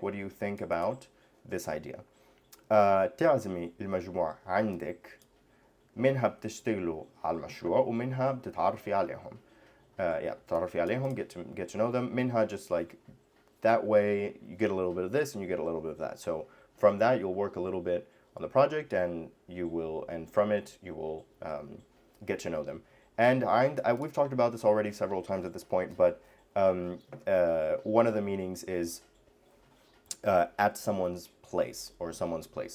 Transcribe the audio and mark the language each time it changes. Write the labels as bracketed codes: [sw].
[en] What do you think about this idea? [ar] تعزمي المجموعة عندك، منها بتشتغلوا على المشروع ومنها بتتعرفي عليهم. [en] Yeah, [ar] بتتعرفي عليهم, [en] get to know them. منها, just like that way you get a little bit of this and you get a little bit of that. So from that you'll work a little bit on the project, and from it you will get to know them. And we've talked about this already several times at this point, but one of the meanings is at someone's place or someone's place.